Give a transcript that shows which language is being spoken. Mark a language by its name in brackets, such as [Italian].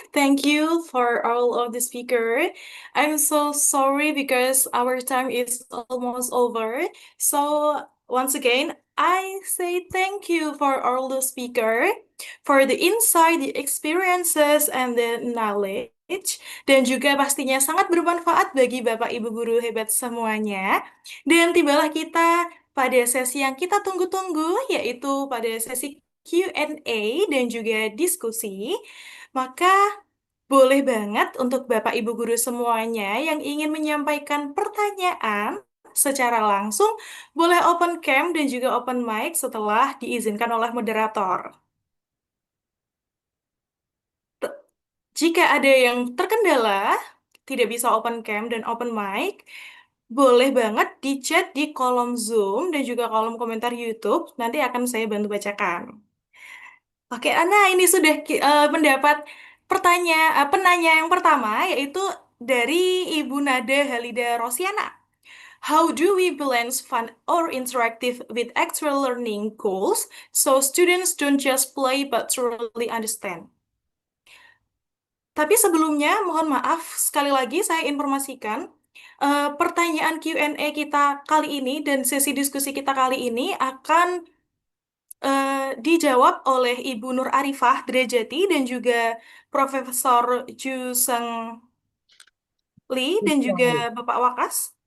[English] Thank you for all of the speaker. I'm so sorry because our time is almost over. So once again, I say thank you for all the speaker, for the insight, the experiences, and the knowledge. [Indonesian] Dan juga pastinya sangat bermanfaat bagi Bapak Ibu guru hebat semuanya. Dan tibalah kita pada sesi yang kita tunggu-tunggu, yaitu pada sesi Q&A dan juga diskusi. Maka boleh banget untuk Bapak Ibu guru semuanya yang ingin menyampaikan pertanyaan secara langsung, boleh open cam dan juga open mic setelah diizinkan oleh moderator. Jika ada yang terkendala, tidak bisa open cam dan open mic, boleh banget di chat di kolom Zoom dan juga kolom komentar YouTube. Nanti akan saya bantu bacakan. Oke, Ana, ini sudah mendapat penanya yang pertama, yaitu dari Ibu Nada Halida Rosiana. [English] How do we balance fun or interactive with actual learning goals so students don't just play but truly understand? [Indonesian] Tapi sebelumnya, mohon maaf, sekali lagi saya informasikan, pertanyaan Q&A kita kali ini dan sesi diskusi kita kali ini akan dijawab oleh Ibu Nur Arifah Drajati dan juga Profesor Ju Seng Lee dan juga Bapak Wakas.